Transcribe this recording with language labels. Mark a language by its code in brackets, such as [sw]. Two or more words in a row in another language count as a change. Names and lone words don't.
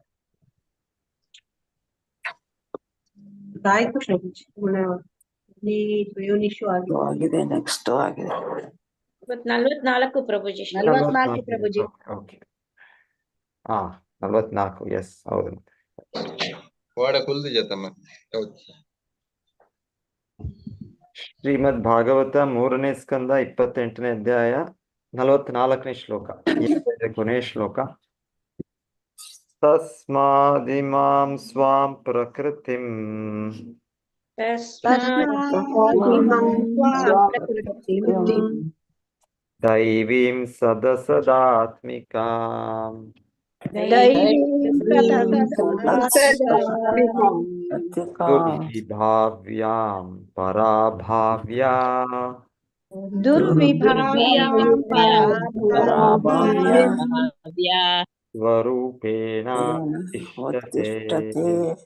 [kn] ಆಯ್ತು ಪ್ರಭುಜಿ. ಆಗಿದೆ. ನೆಕ್ಸ್ಟ್ ಆಗಿದೆ. 44 ಪ್ರಭುಜಿ. 44 ಪ್ರಭುಜಿ. ಓಕೆ. 44. ಎಸ್, ಹೌದು. वाड़ा खुल दी जाता मैं। ಶ್ರೀಮದ್ ಭಾಗವತ 3ನೇ ಸ್ಕಂದ 28ನೇ ಅಧ್ಯಾಯ 44ನೇ ಶ್ಲೋಕ. ಕೊನೆಯ ಶ್ಲೋಕ. [sa] ತಸ್ಮಾದಿಮಾಂ ಸ್ವಾಂ ಪ್ರಕೃತಿಂ ದೈವೀಂ ಸದಸದಾತ್ಮಿಕಾಂ ದುರ್ವಿಭಾವ್ಯಾಂ ಪರಾಭಾವ್ಯಾ ಸ್ವರೂಪೇಣ ತಿಷ್ಠತೆ.